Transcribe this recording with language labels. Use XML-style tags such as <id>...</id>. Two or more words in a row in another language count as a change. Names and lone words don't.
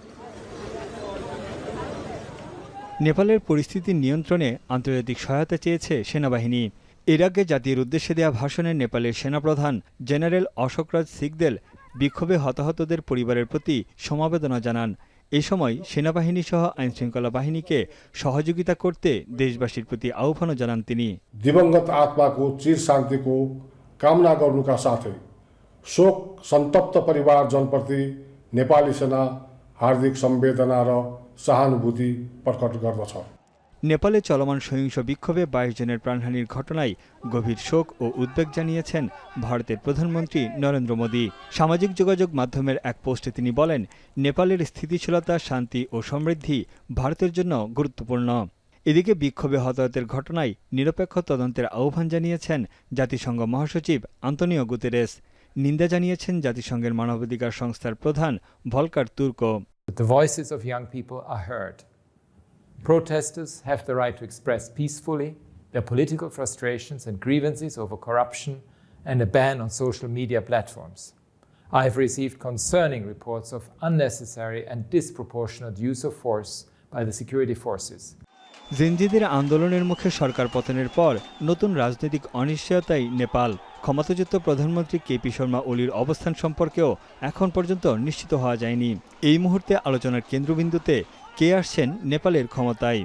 <bn>নেপালের পরিস্থিতি নিয়ন্ত্রণে আন্তর্জাতিক সহায়তা চেয়েছে সেনাবাহিনী। এর আগে জাতির উদ্দেশ্যে দেয়া ভাষণে নেপালের সেনাপ্রধান জেনারেল অশোকরাজ সিকদেল বিক্ষোভে হতাহতদের পরিবারের প্রতি সমবেদনা জানান। এ সময় সেনাবাহিনী সহ আইনশৃঙ্খলা বাহিনীকে সহযোগিতা করতে দেশবাসীর প্রতি আহ্বানও জানান তিনি।</bn> <ne>दिवंगत आत्माको चिर शान्तिको कामना गर्नुका साथै शोक सन्तप्त परिवारजनप्रति नेपाली सेना हार्दिक संवेदना र सहानुभूति प्रकट गर्दछ।</ne> <bn>নেপালে চলমান সহিংস বিক্ষোভে 22 জনের প্রাণহানির ঘটনায় গভীর শোক ও উদ্বেগ জানিয়েছেন ভারতের প্রধানমন্ত্রী নরেন্দ্র মোদী। সামাজিক যোগাযোগ মাধ্যমের এক পোস্টে তিনি বলেন, নেপালের স্থিতিশীলতা, শান্তি ও সমৃদ্ধি ভারতের জন্য গুরুত্বপূর্ণ। এদিকে বিক্ষোভে হতাহতের ঘটনায় নিরপেক্ষ তদন্তের আহ্বান জানিয়েছেন জাতিসংঘ মহাসচিব আন্তোনিও গুতেরেস। নিন্দা জানিয়েছেন জাতিসংঘের মানবাধিকার সংস্থার প্রধান ভলকার তুর্ক।</bn> <en>The voices of young people are heard. Protesters have the right to express peacefully their political frustrations and grievances over corruption and a ban on social media platforms. I have received concerning reports of unnecessary and disproportionate use of force by the security forces.</en> <bn>জেনজিদের আন্দোলনের মুখে সরকার পতনের পর নতুন রাজনৈতিক অনিশ্চয়তায় নেপাল। ক্ষমতাচ্যুত প্রধানমন্ত্রী কেপি শর্মা ওলির অবস্থান সম্পর্কেও এখন পর্যন্ত নিশ্চিত হওয়া যায়নি। এই মুহূর্তে আলোচনার কেন্দ্রবিন্দুতে কে আসছেন নেপালের ক্ষমতায়।</bn>